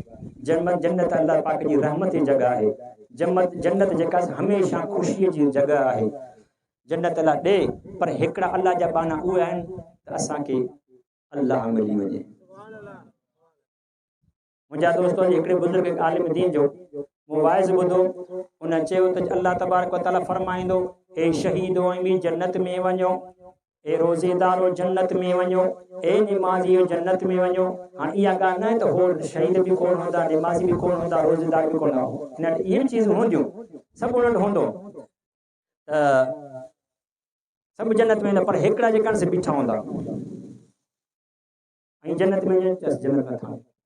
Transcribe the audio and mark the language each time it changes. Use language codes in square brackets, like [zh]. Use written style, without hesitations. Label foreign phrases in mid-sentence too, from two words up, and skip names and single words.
[sd] जन्नत अल्लाह पाक जी रहमत जी जॻह आहे। जन्नत जेका हमेशह ख़ुशीअ जी जॻह आहे। जन्नत अल्लाह ॾे पर हिकिड़ा अल्लाह जा बाना उहे आहिनि त असांखे अल्लाह मिली वञे। मुंहिंजा दोस्तो हिकिड़े बुज़ुर्ग आलिम दीन जो मूं वाइज़ ॿुधो उन चयो त [ar] الله تبارك وتعالى [sd] फरमाईंदो हे शहीदो ऐं ॿी जन्नत में वञो ए रोज़ेदारो जन्नत में वञो, ए निमाज़ियो जन्नत में वञो। हाणे इहा ॻाल्हि न आहे त हो शहीद बि कोन हूंदा, निमाज़ी बि कोन हूंदा, रोज़ेदार बि कोन हूंदा, इहे बि चीज़ूं हूंदियूं, सभु उन्हनि हूंदो त सभु जन्नत में न, पर हिकिड़ा जेका से बीठा हूंदा ऐं जन्नत में जन्नत में था।